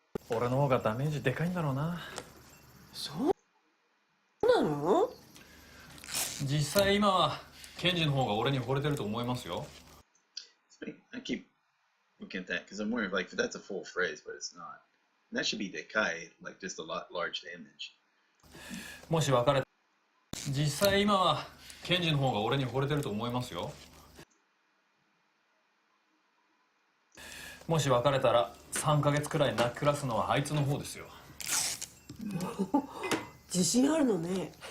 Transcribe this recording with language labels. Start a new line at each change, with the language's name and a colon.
Japanese: 俺の方がダメージでかいんだろうな。そうなの？実際今はケンジの方が俺に惚れてると思いますよ。
English: I keep looking at that because I'm wondering, like, if that's a full phrase, but it's not. And that should be Dekai, like just a lot large image.
Japanese: もし別れ、実際今はケンジの方が俺に惚れてると思いますよ。もし別れたら3ヶ月くらい泣き暮らすのはあいつの方ですよ。自信あるのね。